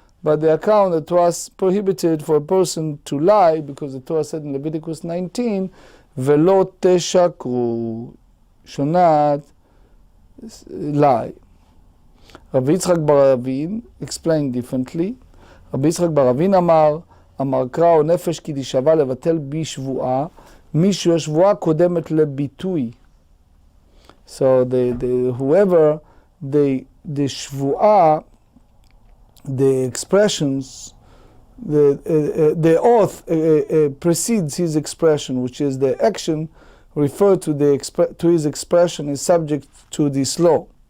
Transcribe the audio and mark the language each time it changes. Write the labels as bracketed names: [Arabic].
[English] but the account that was prohibited for a person to lie, because the Torah said in Leviticus 19, "Velo teshakru," should not lie. Rabbi Yitzchak bar Ravin explained differently. [Hebrew] Rabbi Yitzchak bar Ravin אמר קרא או נפש כי תשבע לבטל בשבועה, מי שהשבועה קודמת לביטוי. [English] So whoever the שבועה, the expressions, the oath precedes his expression, which is the action referred to his expression is subject to this law.